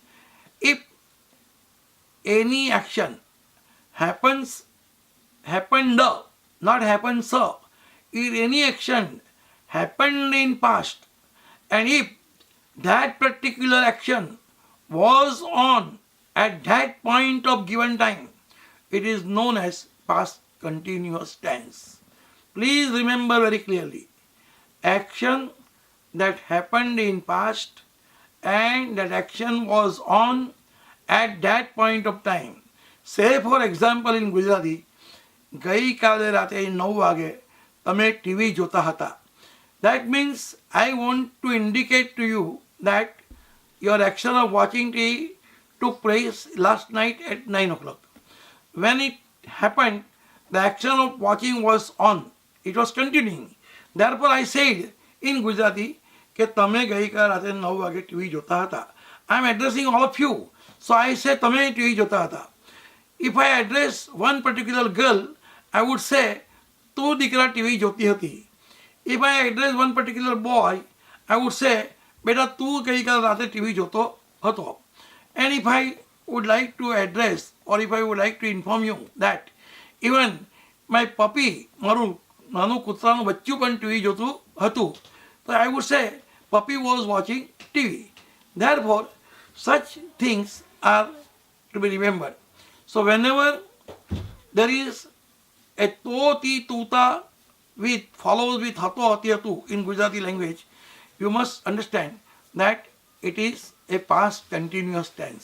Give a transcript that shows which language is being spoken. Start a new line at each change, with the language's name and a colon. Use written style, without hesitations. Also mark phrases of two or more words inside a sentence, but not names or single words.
English: If any action happened, not happened so, if any action happened in past, and if that particular action was on at that point of given time, it is known as past continuous tense. Please remember very clearly, action that happened in past and that action was on at that point of time. Say for example in Gujarati,
Gujarati: ગઈ કાલે રાતે 9 વાગે તમે ટીવી જોતા હતા.
English: That means I want to indicate to you that your action of watching TV took place last night at 9 o'clock. When it happened, the action of watching was on. It was continuing. Therefore, I said in Gujarati
Gujarati: કે તમે ગઈકાલ રાતે 9 વાગે ટીવી જોતા હતા.
English: I am addressing all of you. So I say
Gujarati: તમે ટીવી જોતા હતા.
English: If I address one particular girl, I would say
Gujarati: તું દીકરા ટીવી જોતી હતી.
English: If I address one particular boy, I would say
Gujarati: બેટા તું ગઈકાલ રાતે ટીવી જોતો હતો.
English: And if I would like to address or if I would like to inform you that even my puppy,
Gujarati: મારું નાનું કૂતરાનું બચ્ચું પણ ટીવી જોતું હતું,
English: so I would say puppy was watching TV. Therefore, such things are to be remembered. So whenever there is a to, ti, tuta with follows with
Gujarati: હતો, હતી, હતું
English: in Gujarati language, you must understand that it is a past continuous tense.